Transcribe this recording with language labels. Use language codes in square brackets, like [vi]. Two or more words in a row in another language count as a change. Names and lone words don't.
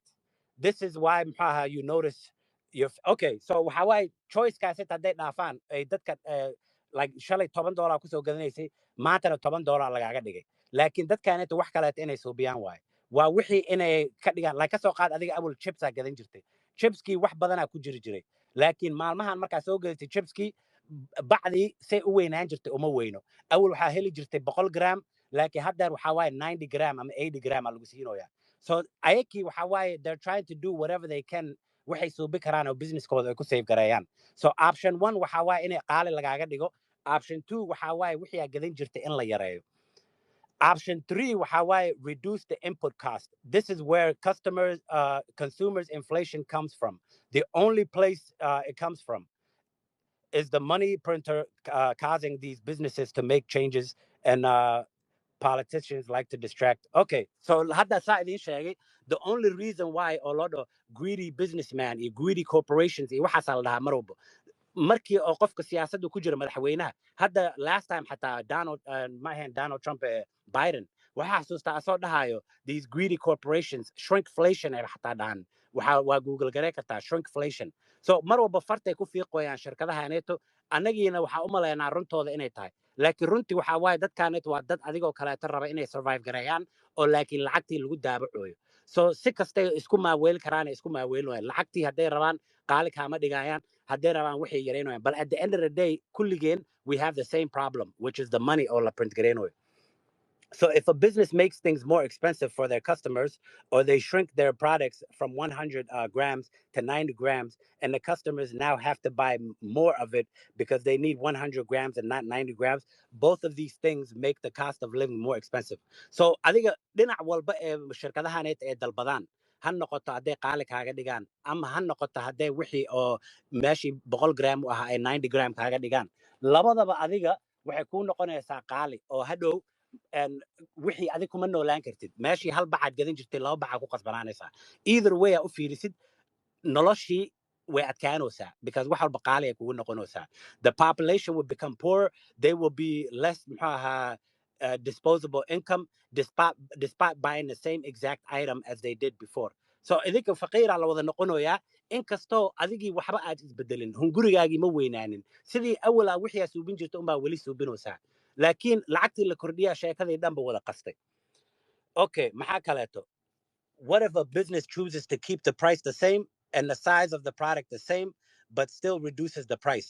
[en] This is why you notice okay. So how I choice [so] kaasi hadday dhaafaan ay dadka like shalay $10 kusoo gadanaysay maantana $10 lagaaga dhigay, laakiin dadkaaneeta wax kaleeta inay suubiyaan waaye. Waa wixii inay ka dhigaan, like kasoo qaad adiga awal chipsaa gadan jirtay, chipskii wax badanaa ku jiri jiray, laakiin maalmahan markaa soo gadatay chipskii bacdii say u weynaan jirtay uma weyno. Awal waxaa heli jirtay 100 gram, laakiin hadda waxaa waaye 90 gram ama 80 gram lagu siinoyaa. So ayakii waxaa waaye [en] they're trying to do whatever they can [so] waxay suubi karaan oo businesskooda ay ku save gareeyaan. So option 1 waxa waaye inay qaali lagaaga dhigo. Option 2 waxa waaye wixii aad gadan jirtay in la yareeyo. [en] Option 3 [so] waxa waaye [en] reduce the input cost. This is where consumers inflation comes from. The only place it comes from is the money printer causing these businesses to make changes, and politicians like to distract. [so] Okay, so hadda saa idin sheegay, [en] the only reason why a lot of greedy businessmen and greedy corporations [so] iyo waxaas la dhahaa mar walba markii oo qofka siyaasadda ku jira madaxweynaha hadda [en] last time [so] xataa Donald Trump Biden waxa xasuustaa asoo dhahayo [en] these greedy corporations shrinkflation [so] ay xataa dhahan waa Google garee kartaa shrinkflation. So mar walba fartay ku fiiqoyaan shirkadahaneeto annagiina waxaa u maleynaa runtooda inay tahay, laakiin runtii waxaa waaye dadkaaneeto waa dad adigoo kaleeto raba inay survive gareeyaan oo laakiin lacagtii lagu daabacoyo. So si kastay isku maaweeli karaan isku maaweelin waayaan lacagtii hadday rabaan qaali kaama dhigayaan hadday rabaan waxay yareynayaan. [en] But at the end of the day kulligeen we have the same problem, which is the money [so] oo la print gareynayo. [en] So if a business makes things more expensive for their customers, or they shrink their products from 100 grams to 90 grams, and the customers now have to buy more of it because they need 100 grams and not 90 grams, both of these things make the cost of living more expensive. [so] So adiga dhinac walba ee shirkadahaneet ee dalbadaan ha noqoto hadday qaali kaaga dhigaan ama ha noqoto hadday wixii oo meeshii 100 gram u ahaa ay 90 gram kaaga dhigaan, labadaba adiga waxay kuu noqonaysaa qaali oo hadhow wixii adig kuma noolaan kartid. Meeshii hal bacaad gadan jirtay laba bacaad ku qasbanaanaysaa. [en] Either way [so] u fiirisid noloshii way adkaanaysaa because wax walba qaali ay kugu noqonaysaa. [en] The population will become poor, they will be less disposable income despite buying the same exact item as they did before. [so] So idinka faqiira la wada noqonayaa inkastoo adigii waxba aad isbedelin hungurigaagii ma weynaanin sidii awal wixii aad suubin jirtay unbaa weli suubinaysaa, laakiin lacagtii la kordhiyaa sheekadii dhanba wada qastay. Okay, maxaa kaleeto? [en] What if a business chooses to keep the price the same and the size of the product the same, but still reduces the price?